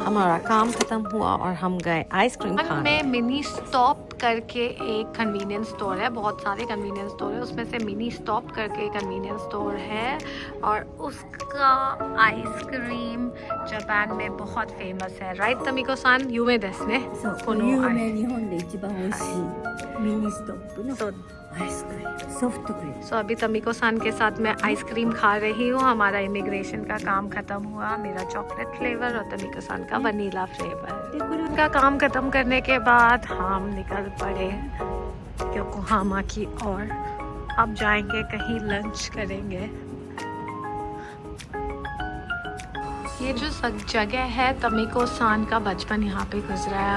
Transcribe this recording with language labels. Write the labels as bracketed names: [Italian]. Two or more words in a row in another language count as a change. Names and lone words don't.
[Hindi] हमारा काम खत्म हुआ और हम गए आइसक्रीम खाने। में मिनी स्टॉप करके एक [English] convenience store [Hindi] है, बहुत सारे [English] convenience store [Hindi] है, उसमें से मिनी स्टॉप करके [English] convenience store [Hindi] है, और उसका आइसक्रीम जापान में बहुत फेमस है। [Japanese] राइट तमिको सान? 有名ですね. そう有名、日本で一番美味しいミニストップのアイスクリーム、ソフトクリーム。 [Hindi] सो अभी तमिको सान के साथ मैं आइसक्रीम खा रही हूँ। हमारा इमिग्रेशन का काम खत्म हुआ, मेरा [English] chocolate flavor [Hindi] और तमिको सान का [English] vanilla flavor. [Hindi] उनका काम खत्म करने के बाद हम निकल पड़े योकोहामा की ओर। अब जाएंगे कहीं लंच करेंगे। ये जो जगह है तमिको सान का बचपन यहाँ पे गुजरा है।